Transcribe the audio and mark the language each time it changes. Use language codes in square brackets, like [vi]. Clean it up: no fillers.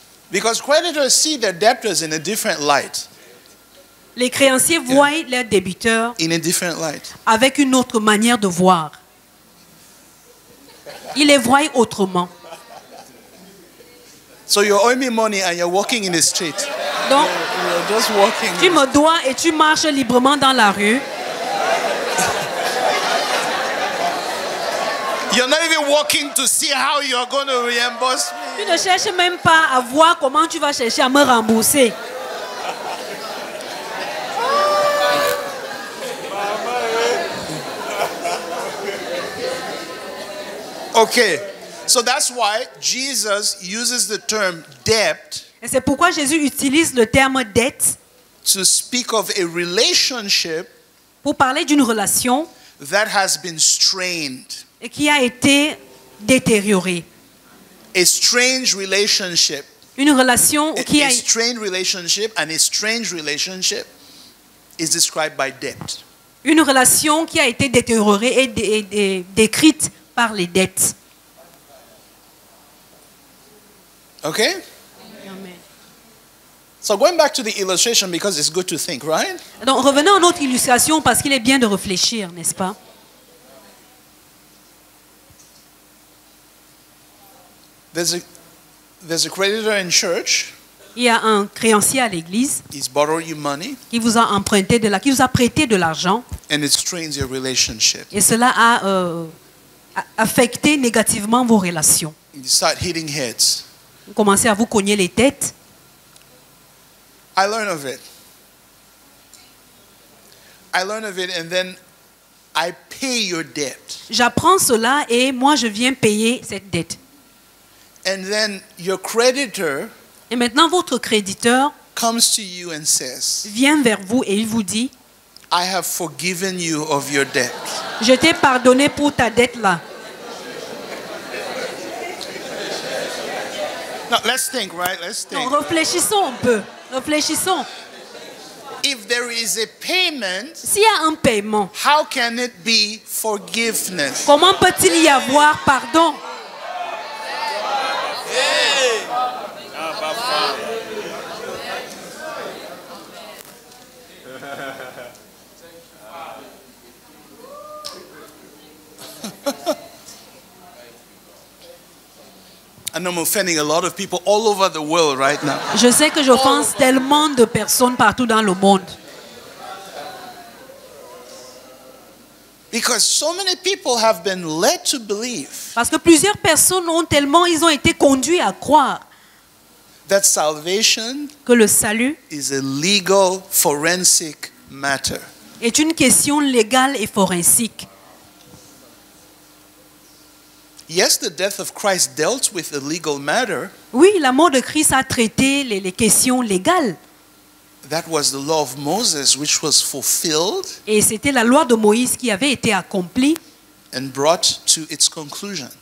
[en] Because creditors see their debtors in a different light. [fr] Les créanciers voient leurs débiteurs [en] In a different light. [fr] avec une autre manière de voir. Ils les voient autrement. [en] So you owe me money and you're walking in the street. [fr] Donc, [en] You're just walking. [fr] tu me dois et tu marches librement dans la rue. [en] You're not even walking to see how you're going to reimburse me. [fr] Tu ne cherches même pas à voir comment tu vas chercher à me rembourser. [en] Okay. So that's why Jesus uses the term debt [fr] Et c'est pourquoi Jésus utilise le terme dette [en] to speak of a relationship [fr] pour parler d'une relation [en] that has been strained. [fr] et qui a été détériorée. [en] A strange relationship. [fr] Une relation qui a [en] A strained relationship, and a strange relationship is described by debt. [fr] une relation qui a été détériorée et décrite par les dettes. [en] Okay? So going back to the illustration, because it's good to think, right? [fr] Donc revenons à notre illustration parce qu'il est bien de réfléchir, n'est-ce pas? [en] There's a creditor in church. [fr] Il y a un créancier à l'église [en] He's borrowed you money, [fr] qui vous a emprunté qui vous a prêté de l'argent [en] and it strains your relationship. [fr] et cela a affecté négativement vos relations. [en] You start hitting heads. [fr] Vous commencez à vous cogner les têtes. [en] I learn of it. And then I pay your debt. [fr] J'apprends cela et moi je viens payer cette dette. [en] And then your creditor [fr] Et maintenant votre créditeur [en] comes to you and says, [fr] vient vers vous et il vous dit, [en] I have forgiven you of your debt. [fr] je t'ai pardonné pour ta dette là. [en] Now let's think, right? Let's think. [fr] Donc, réfléchissons un peu. Réfléchissons. [en] If there is a payment, [fr] S'il y a un paiement, [en] how can it be forgiveness? [fr] comment peut-il y avoir pardon? [en] I know I'm offending a lot of people all over the world right now. [fr] Je sais que j'offense tellement de personnes partout dans le monde. [en] Because so many people have been led to believe [fr] Parce que plusieurs personnes ils ont été conduits à croire [en] that salvation [fr] que le salut [en] is a legal forensic matter. [fr] est une question légale et forensique. [en] Yes, the death of Christ dealt with a legal matter. [fr] Oui, la mort de Christ a traité les questions légales. [en] That was the law of Moses, which was fulfilled [fr] Et c'était la loi de Moïse qui avait été accomplie [en] and brought to its conclusion.